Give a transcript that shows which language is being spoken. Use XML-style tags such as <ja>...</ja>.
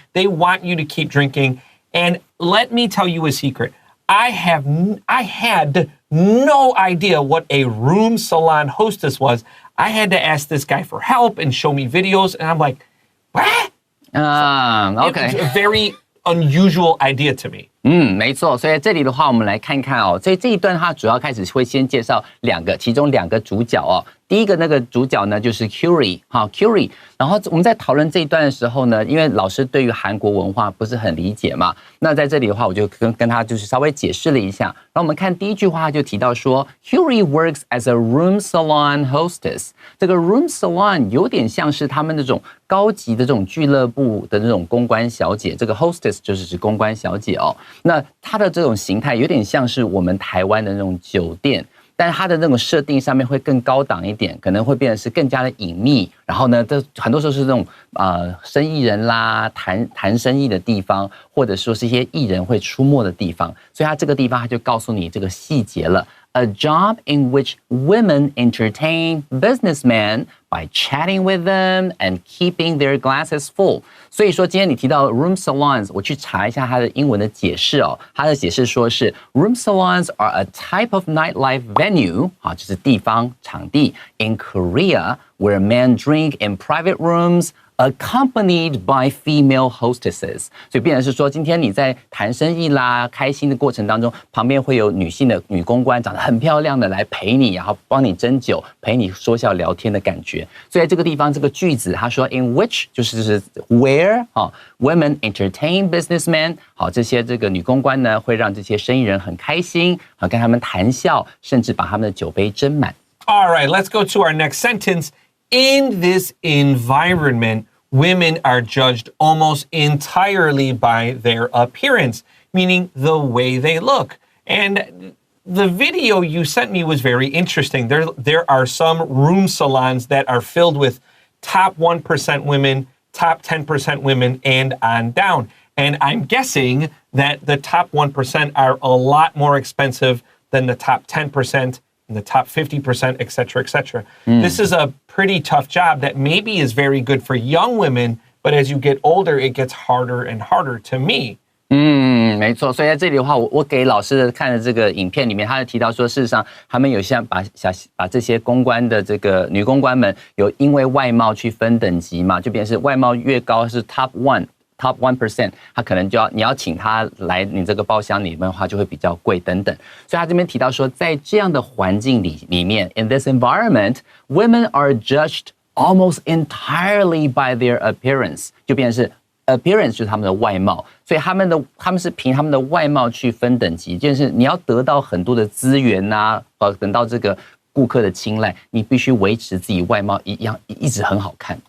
<en>They want you to keep drinking. And let me tell you a secret. I had no idea what a room salon hostess was. I had to ask this guy for help and show me videos. And I'm like, what? OK， It's a very unusual idea to me.</en> <zh>没错，所以这里的话，我们来看看哦。所以这一段它主要开始会先介绍其中两个主角哦。第一个那个主角呢就是 Curie， 好 Curie。然后我们在讨论这一段的时候呢，因为老师对于韩国文化不是很理解嘛，那在这里的话，我就跟他就是稍微解释了一下。然后我们看第一句话，他就提到说 ，</zh> <en>Curie works as a room salon hostess。</en> <zh>这个 room salon 有点像是他们那种高级的这种俱乐部的那种公关小姐，这个 hostess 就是指公关小姐哦。那它的这种形态有点像是我们台湾的那种酒店。但是它的那种设定上面会更高档一点，可能会变得是更加的隐秘。然后呢，这很多时候是这种生意人啦，谈生意的地方，或者说是一些艺人会出没的地方。所以它这个地方它就告诉你这个细节了。</zh> <en>A job in which women entertain businessmen by chatting with them and keeping their glasses full.</en> <zh>所以说今天你提到 room salons， 我去查一下它的英文的解释哦。它的解释说是</zh> <en>room salons are a type of nightlife venue，</en> <zh>好，就是地方场地</zh> <en>in Korea where men drink in private rooms。Accompanied by female hostesses，</en> <zh>所以变成是说，今天你在谈生意啦、开心的过程当中，旁边会有女性的女公关，长得很漂亮的来陪你，然后帮你斟酒，陪你说笑聊天的感觉。所以在这个地方，这个句子他说 in which 就是 where 啊 ，</zh> <en>women entertain businessmen，</en> <zh>好，这些这个女公关呢会让这些生意人很开心，好跟他们谈笑，甚至把他们的酒杯斟满。</zh> <en>All right, let's go to our next sentence. In this environment, women are judged almost entirely by their appearance, meaning the way they look. And the video you sent me was very interesting. There are some room salons that are filled with top 1% women, top 10% women, and on down. And I'm guessing that the top 1% are a lot more expensive than the top 10%. The top 50%, et cetera, et cetera. This is a pretty tough job that maybe is very good for young women, but as you get older, it gets harder and harder to me.</en> <zh>没错，所以在这里的话，我给老师看的这个影片里面，他就提到说，事实上他们有像把这些公关的这个女公关们，有因为外貌去分等级嘛，就变成是外貌越高是 top 1%， 他可能你要请他来你这个包厢里面的话就会比较贵等等，所以他这边提到说，在这样的环境里面 ，</zh> <en>in this environment, women are judged almost entirely by their appearance，</en> <zh>就变成是 appearance 就是他们的外貌，所以他们是凭他们的外貌去分等级，就是你要得到很多的资源啊，等到这个顾客的青睐，你必须维持自己外貌一直很好看。</zh>